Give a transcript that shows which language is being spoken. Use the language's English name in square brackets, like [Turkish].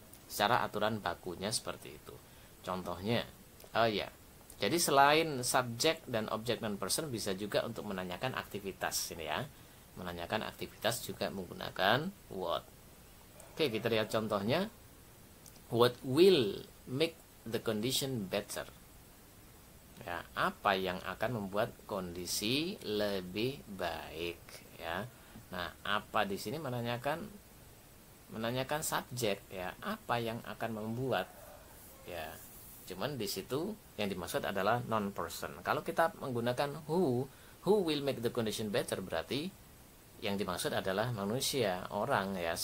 [Indonesian] Secara aturan bakunya seperti itu. Contohnya, jadi selain subjek dan objek non-person bisa juga untuk menanyakan aktivitas ini ya. Menanyakan aktivitas juga menggunakan what. Oke, kita lihat contohnya. [English] What will make the condition better? [Indonesian] Ya, apa yang akan membuat kondisi lebih baik ya. Nah, apa di sini menanyakan subjek ya, apa yang akan membuat ya. Cuman di situ yang dimaksud adalah non person. Kalau kita menggunakan [English] who will make the condition better [Indonesian] berarti yang dimaksud adalah manusia, orang ya.